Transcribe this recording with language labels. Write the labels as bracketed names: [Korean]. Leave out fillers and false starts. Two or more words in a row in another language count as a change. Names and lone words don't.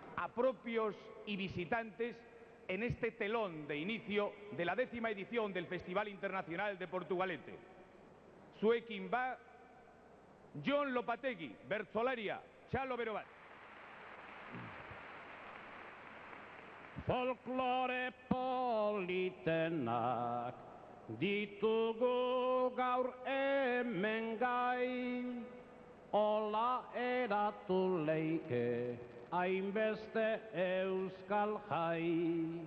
[Spanish] propios y visitantes en este telón de inicio de la 10ª edición del Festival Internacional de Portugalete. [Basque] Zuekin va Jon Lopategui, bertsolaria, txalo bero bat. Folklore politenak ditugu gaur hemen gai, ola eratu leike hainbeste euskal jai.